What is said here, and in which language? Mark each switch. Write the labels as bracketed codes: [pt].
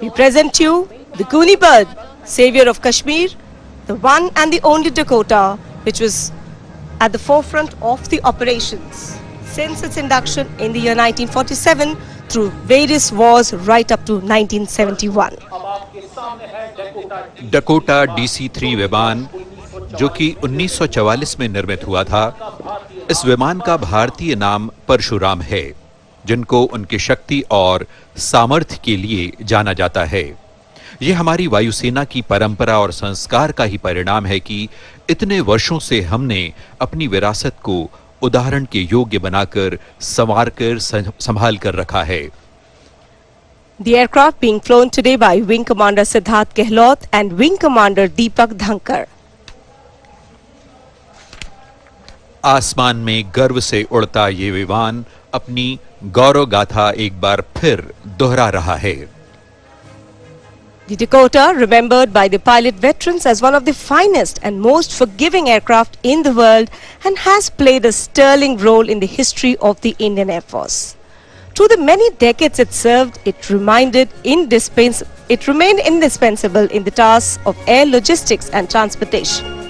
[en] We present you the Goonie bird, savior of Kashmir, the one and the only Dakota, which was at the forefront of the operations since its induction in the year 1947 through various wars right up to 1971. [hi] Dakota DC-3 विमान, जो कि 1944 में निर्मित हुआ था, इस विमान का भारतीय नाम परशुराम है, जिनको उनकी शक्ति और सामर्थ्य के लिए जाना जाता है। ये हमारी वायुसेना की परंपरा और संस्कार का ही परिणाम है कि इतने वर्षों से हमने अपनी विरासत को उदाहरण के योग्य बनाकर संवारकर संभाल कर रखा है। [en] The aircraft being flown today by Wing Commander Siddharth Gehlot and Wing Commander Deepak Dhankar. [hi] आसमान में गर्व से उड़ता ये विमान अपनी गौरव गाथा एक बार फिर दोहरा रहा है। [en] The Dakota, remembered by the pilot veterans as one of the finest and most forgiving aircraft in the world, and has played a sterling role in the history of the Indian Air Force. Through the many decades it served, it remained indispensable in the tasks of air logistics and transportation.